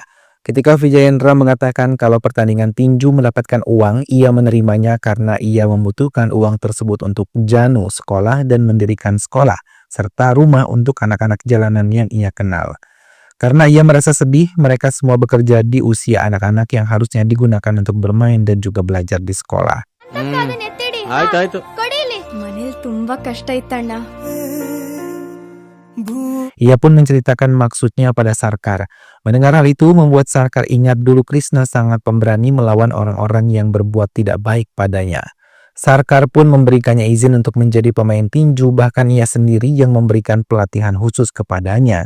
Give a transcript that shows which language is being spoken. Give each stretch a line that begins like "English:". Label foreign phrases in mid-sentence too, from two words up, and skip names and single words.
Indonesian: Ketika Vijayendra mengatakan kalau pertandingan tinju mendapatkan uang, ia menerimanya karena ia membutuhkan uang tersebut untuk Janu sekolah dan mendirikan sekolah, serta rumah untuk anak-anak jalanan yang ia kenal. Karena ia merasa sedih, mereka semua bekerja di usia anak-anak yang harusnya digunakan untuk bermain dan juga belajar di sekolah.
Kannada: ಆಯ್ತಾಯ್ತು. ಮನೇಲಿ ತುಂಬಾ ಕಷ್ಟ ಇತ್ತಣ್ಣ.
Indonesian: Ia pun menceritakan maksudnya pada Sarkar. Mendengar hal itu membuat Sarkar ingat dulu Krishna sangat pemberani melawan orang-orang yang berbuat tidak baik padanya. Sarkar pun memberikannya izin untuk menjadi pemain tinju, bahkan ia sendiri yang memberikan pelatihan khusus kepadanya.